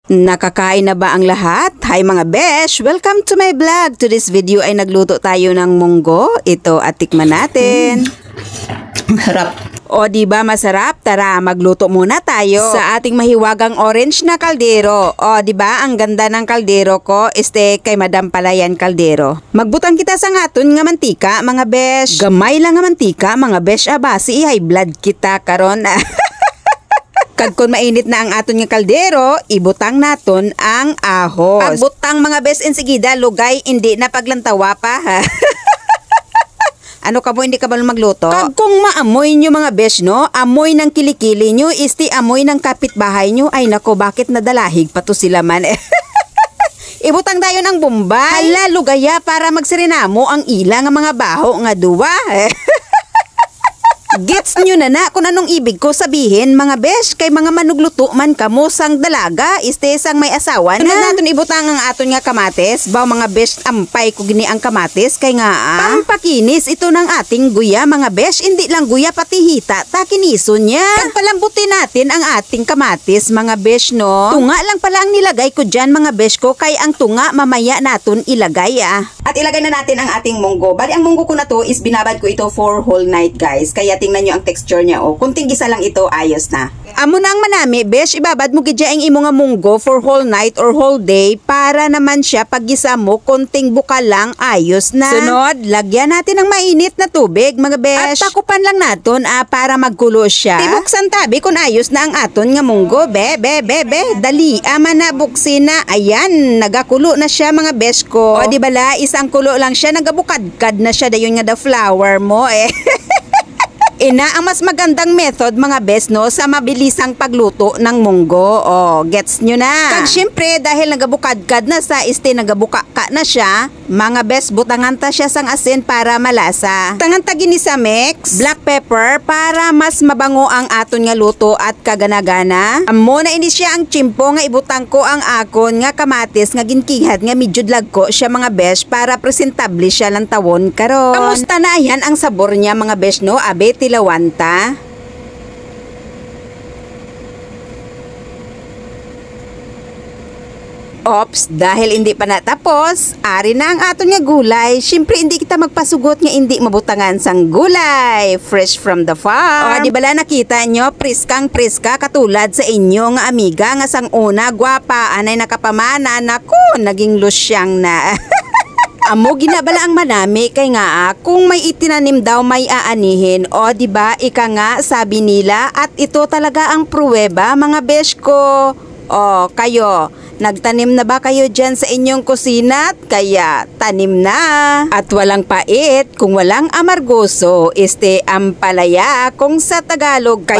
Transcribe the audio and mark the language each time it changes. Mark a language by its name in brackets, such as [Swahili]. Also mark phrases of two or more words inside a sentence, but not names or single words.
[Filipino] Nakakain na ba ang lahat? Hi mga besh! [English] Welcome to my vlog! To this video [Filipino] ay nagluto tayo ng munggo. Ito at tikman natin. Harap. O diba masarap? Tara, magluto muna tayo sa ating mahiwagang orange na kaldero. O diba ang ganda ng kaldero ko? Kay Madam Palayan Kaldero. [Hiligaynon] Magbutang kita sa ngaton nga mantika mga besh. Gamay lang nga mantika mga besh. Abasi [English] high blood [Hiligaynon] kita karon. Kag kung mainit na ang aton nga kaldero, ibutang naton ang ahos. Pagbutang mga bes enseguida, lugay, hindi na paglantawa pa ha. [Filipino] Ano ka mo, hindi ka ba magluto? Kag kung maamoy nyo mga bes, no? Amoy ng kilikili nyo, amoy ng kapitbahay nyo. Ay nako, bakit nadalahig pa to sila man? Ibutang tayo ng Bombay. [Hiligaynon] Hala, lugaya para magsirinamo ang ila nga mga baho nga duwa. [Filipino] Gets nyo na kung anong ibig ko sabihin mga besh, [Hiligaynon] kay mga manugluto man kamo sang dalaga, sang may asawa na. Tunod natin ibutang ang aton nga kamatis, baw mga besh, ampay ko gini ang kamatis, kay nga [Filipino] pampakinis ito ng ating guya mga besh, hindi lang guya pati hita, [Hiligaynon] takiniso niya. [Filipino] Kag palambutin natin ang ating kamatis mga besh no. Tunga lang pala ang nilagay ko dyan mga besh ko, kay ang tunga mamaya naton ilagay At ilagay na natin ang ating munggo. Bali ang munggo ko na to is binabad ko ito [English] for whole night [Filipino] guys, kaya tingnan nyo ang texture niya kunting gisa lang ito, ayos na. [Hiligaynon] Amo na ang manami, besh, ibabad mo gidya ang imo nga munggo [English] for whole night or whole day [Hiligaynon] para naman siya pag gisa mo, kunting buka lang, ayos na. [Filipino] Sunod, lagyan natin ng mainit na tubig mga besh. [Hiligaynon] At takupan lang naton para magkulo siya. Tibuksan tabi kung ayos na ang aton nga munggo, dali, ama na buksin na. Ayan, nagakulo na siya mga besh ko. O di bala, isang kulo lang siya, nagabukadkad na siya, dayon nga the flour mo Ina [Filipino] ang mas magandang method mga bes no sa mabilisang pagluto ng munggo. O, gets nyo na. [Hiligaynon] Kag syempre dahil nagabukadkad na sa nagabuka ka na siya, mga bes butangan ta siya sang asin para malasa. Tangan ta gini sa mix, black pepper para mas mabango ang aton nga luto at kaganagana. Amo na ini siya ang chimpo nga ibutang ko ang akon nga kamatis nga ginkihat nga medyo dlagko siya mga bes para presentable siya lang tawon karon. [Filipino] Kamusta na yan ang sabor niya mga bes no? [Hiligaynon] Abe lawanta. Ops, dahil hindi pa natapos, ari na ang aton nga gulay. Siyempre hindi kita magpasugot nga hindi mabutangan sang gulay. [English] Fresh from the farm. [Hiligaynon] O, di bala nakita nyo, priskang priska katulad sa inyo nga amiga nga sang una, gwapa, anay nakapamana, naku, naging lusyang na. Amo ginabala ang manami kay nga kung may itinanim daw may aanihin. [Filipino] O diba ika nga sabi nila at ito talaga ang pruweba mga besh ko. O kayo, nagtanim na ba kayo dyan sa inyong kusina? Kaya tanim na. At walang pait kung walang amargoso, ampalaya kung sa Tagalog pa.